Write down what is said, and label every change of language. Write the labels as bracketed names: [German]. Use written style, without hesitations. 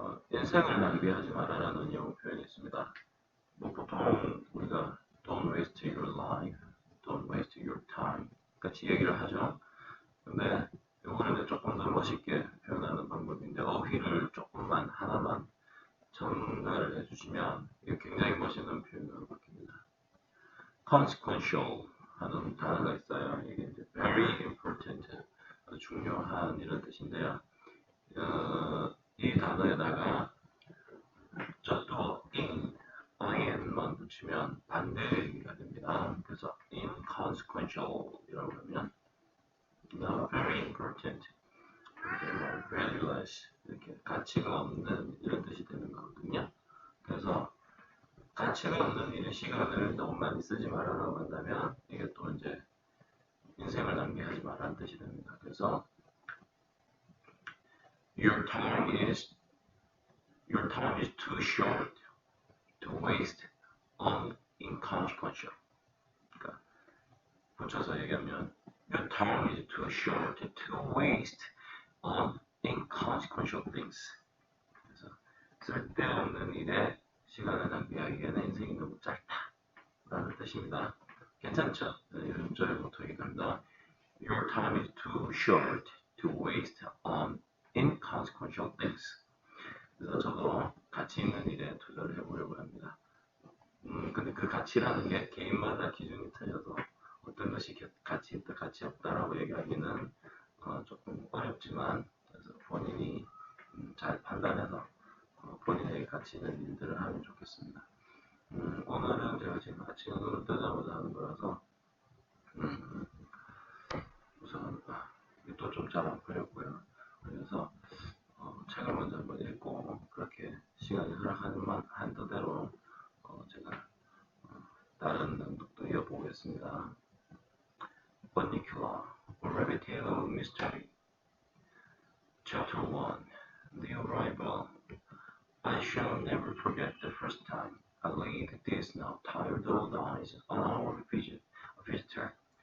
[Korean] 인생을 낭비하지 마라라는 영어 표현이 있습니다. 보통 우리가 [English] don't waste your life, don't waste your time [Korean] 같이 얘기를 하죠. 근데 이거는 조금 더 멋있게 표현하는 방법인데 어휘를 조금만 하나만 전달을 해주시면 이게 굉장히 멋있는 표현으로 바뀝니다. consequential 하는 단어가 있어요. 이게 이제 [English] very important, [Korean] 아주 중요한 이런 뜻인데요. 이 단어에다가 저도 in만 붙이면 반대의 의미가 됩니다. 그래서 inconsequential이라고 하면 [English] very important, valueless [Korean] 이렇게 가치가 없는 이런 뜻이 되는 거거든요. 그래서 가치가 없는 일의 시간을 너무 많이 쓰지 말아라고 한다면 이게 또 이제 인생을 낭비하지 말라는 뜻이 됩니다. [English] 그래서 your time is too short to waste on inconsequential. [Korean] 그러니까 붙여서 얘기하면 [English] your time is too short to waste on inconsequential things. [Korean] 그래서 쓸데없는 일에 시간을 낭비하기에는 인생이 너무 짧다라는 뜻입니다. 괜찮죠? 이런 저희부터 얘기합니다. [English] Your time is too short to waste on inconsequential things. [Korean] 그래서 저도 가치 있는 일에 투자를 해보려고 합니다. 근데 그 가치라는 게 개인마다 기준이 틀려서 어떤 것이 가치 있다, 가치 없다라고 얘기하기는 조금 어렵지만 그래서 본인이 잘 판단해서 본인에게 가치 있는 일들을 하면 좋겠습니다. 오늘은 제가 지금 아침에 눈을 뜨자마자 하는 거라서 우선 또 좀 잘 안 풀렸고요. 그래서 책을 먼저 한번 읽고 그렇게 시간이 허락하는 한도대로 제가 다른 낭독도 이어보겠습니다. [English] Bunnicula Mystery Chapter 1 The Arrival I shall never forget the first time I laid these now tired old eyes on our visitor.